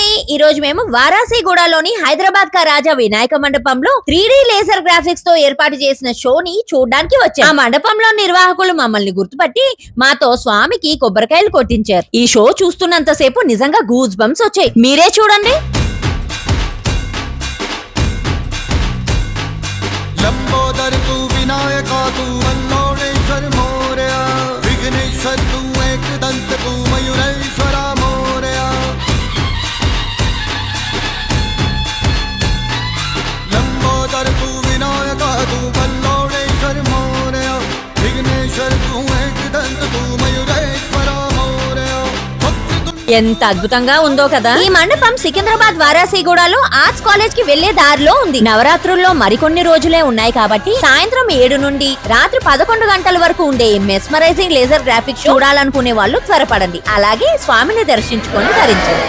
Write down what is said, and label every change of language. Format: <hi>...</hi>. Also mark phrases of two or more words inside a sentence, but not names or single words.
<te>ఈ రోజు మేము వారాసిగూడలోని హైదరాబాద్ కా రాజా వినాయక మండపంలో</te> <en>3D laser graphics</en> <te>తో ఏర్పాటు చేసిన షోని చూడడానికి వచ్చాం. ఆ మండపంలో నిర్వాహకులు మమ్మల్ని గుర్తుపట్టి మాతో స్వామికి కొబ్బరికాయలు కొట్టించారు. ఈ షో చూస్తున్నంత సేపు నిజంగా</te> <en>goose bumps</en> <te>వచ్చాయి. మీరే చూడండి.</te> <mr>लंबोदर तू विनायका तू मल्लोणेश्वर मोरया विघ्नेश्वर तू एकदंत तू मयूरेश्वरा मोरया लंबोदर तू विनायका तू मल्लोणेश्वर मोरया विघ्नेश्वर तू एकदंत तू मयूरेश्वरा मोरया</mr> <te>ఎంత అద్భుతంగా ఉందో కదా. ఈ మండపం సికింద్రాబాద్ వారాసిగూడలో ఆర్ట్స్ కాలేజ్ కి వెళ్లే దారిలో ఉంది. నవరాత్రుల్లో మరికొన్ని రోజులే ఉన్నాయి కాబట్టి సాయంత్రం 7 నుండి రాత్రి 11 గంటల వరకు ఉండే</te> <en>mesmerizing laser graphics</en> <te>చూడాలనుకునే వాళ్ళు త్వరపడండి. అలాగే స్వామిని దర్శించుకొని ధరించండి.</te>